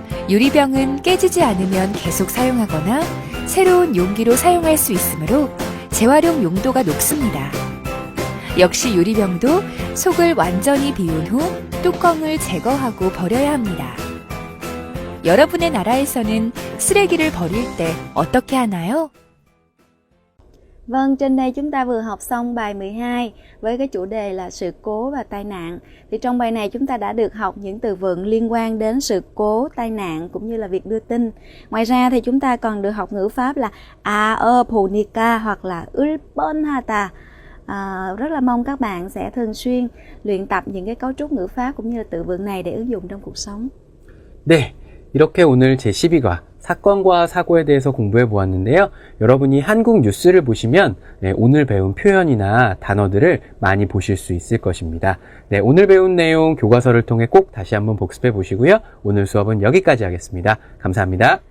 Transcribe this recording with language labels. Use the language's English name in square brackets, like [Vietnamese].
[Korean] 유리병은 깨지지 않으면 계속 사용하거나 새로운 용기로 사용할 수 있으므로 재활용 용도가 높습니다. 역시 유리병도 속을 완전히 비운 후 뚜껑을 제거하고 버려야 합니다. 여러분의 나라에서는 쓰레기를 버릴 때 어떻게 하나요? [Vietnamese] Vâng, trên đây chúng ta vừa học xong bài 12 với cái chủ đề là sự cố và tai nạn. Thì trong bài này chúng ta đã được học những từ vựng liên quan đến sự cố, tai nạn cũng như là việc đưa tin. Ngoài ra thì chúng ta còn được học ngữ pháp là punika hoặc là ulponhata. Rất là mong các bạn sẽ thường xuyên luyện tập những cái cấu trúc ngữ pháp cũng như là từ vựng này để ứng dụng trong cuộc sống. [Korean] 네, 이렇게 오늘 제12과 사건과 사고에 대해서 공부해 보았는데요. 여러분이 한국 뉴스를 보시면 오늘 배운 표현이나 단어들을 많이 보실 수 있을 것입니다. 네, 오늘 배운 내용 교과서를 통해 꼭 다시 한번 복습해 보시고요. 오늘 수업은 여기까지 하겠습니다. 감사합니다.